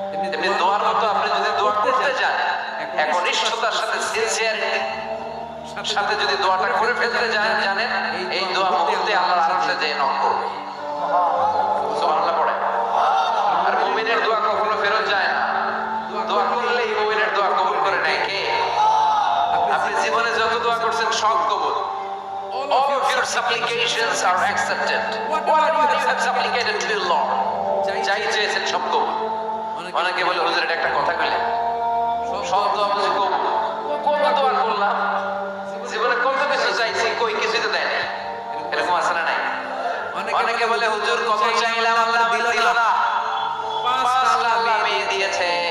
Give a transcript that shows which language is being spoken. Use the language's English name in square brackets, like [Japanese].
[Bangla] তেমনি দোয়ার মতো আপনি যদি দোয়া করতে যান একনিষ্ঠতার সাথে, সিনসিয়ারিটির সাথে যদি দোয়াটা করে ফেলতে জানেন, এই দোয়া মুহূর্তে আল্লাহর আরশে যেয়ে নক করবে। সুবহানাল্লাহ পড়ে। আর মুমিনের দোয়া কখনো ফেরত যায় না, দোয়া করলেই মুমিনের দোয়া কবুল করে নেয় কে? আপনি জীবনে যত দোয়া করছেন সব কবুল। [English] All of your supplications are accepted. Whatever you have supplicated to the Lord, [Bangla] চাই চেয়েছেন সব কবুল। অনেকে বলে হুজুর এটা একটা কথা কইলেন, সব দোয়া বুঝি কবুল? কোন দোয়া করলাম জীবনে কত কিছু চাইছি, কই কিছুই তো দেয় না, এরকম আছে না? নাই? অনেকে বলে হুজুর কত চাইলাম আল্লাহ দিল না, 5টা আল্লাহ মেয়ে দিয়েছে।